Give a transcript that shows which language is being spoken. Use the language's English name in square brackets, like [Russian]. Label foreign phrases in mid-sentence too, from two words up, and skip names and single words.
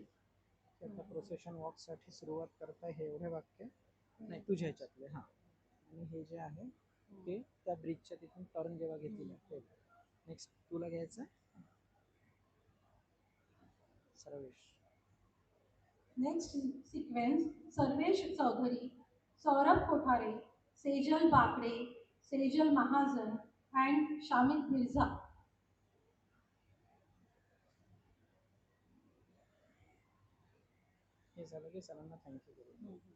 [Marathi] त्याचा [English] procession walk [Marathi] सुरुवात करताय हे एवढे वाक्य नाही तुझ्या ह्याच्यातले हां आणि हे जे आहे ते त्या ब्रिजच्या तिथून टर्न जेव्हा घेतील ते नेक्स्ट तुला घ्यायचं सर्वेश. [English] Next in sequence, Sarvesh Chaudhary, Saurabh Kothare, Sejal Bakre, Sejal Mahajan, and Shamit Mirza. [Marathi] हे झालं की सरांना थँक्यू करू.